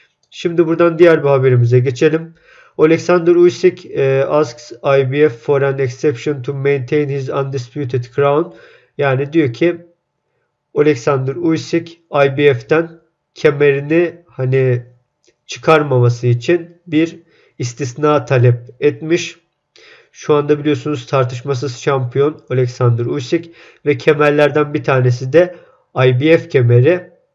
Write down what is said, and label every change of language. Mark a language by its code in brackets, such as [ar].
[tr] Şimdi buradan diğer bir haberimize geçelim. [en] Alexander Usyk asks IBF for an exception to maintain his undisputed crown. [tr] Yani diyor ki Alexander Usyk IBF'ten kemerini hani çıkarmaması için bir istisna talep etmiş. Şu anda biliyorsunuz tartışmasız şampiyon Alexander Usyk ve kemerlerden bir tanesi de IBF kemeri.